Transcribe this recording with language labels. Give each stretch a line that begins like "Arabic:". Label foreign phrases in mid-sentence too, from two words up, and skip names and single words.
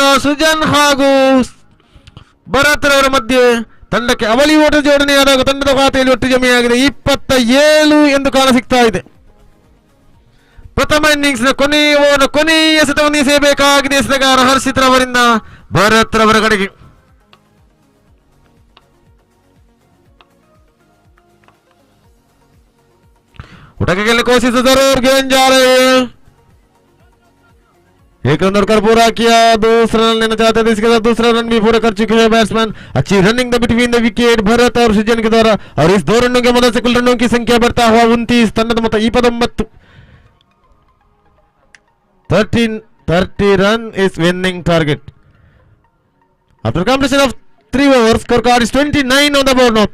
Kannada: ಸುಜನ್ ಹಾಗೂ ಭರತ್ ರವರ ಮಧ್ಯೆ ತಂಡಕ್ಕೆ ಅವಳಿ ಓಟ ಜೋಡಣೆಯಾದಾಗ ತಂಡದ ಖಾತೆಯಲ್ಲಿ ಒಟ್ಟು ಜಮೆಯಾಗಿದೆ 27 ಎಂದು ಕಾಣ ಸಿಗ್ತಾ ಇದೆ. ಪ್ರಥಮ ಇನ್ನಿಂಗ್ಸ್ನ ಕೊನೆಯ ಎಸೆತವನ್ನು ಎಸೆಯಬೇಕಾಗಿದೆ ಎಸೆತಗಾರ ಹರ್ಷಿತ್ ರವರಿಂದ ಭರತ್ ರವರ ಕಡೆಗೆ.
Hindi: उठा के खेलने की कोशिश जरूर, गेंद जा रही है, एक रन और पूरा किया, दूसरा रन लेना चाहते थे, इसके साथ दूसरा रन भी पूरा कर चुके हैं बैट्समैन। अच्छी
English: running the between the wicket
Hindi: भरत और सृजन के द्वारा, और इस 2 रनों के मदद से कुल रनों की संख्या बढ़ता हुआ 29,
Kannada: ತಂಡದ ಮೊತ್ತ 29.
English: 30 run is winning target. After completion of 3 overs, scorecard is 29 on the board now.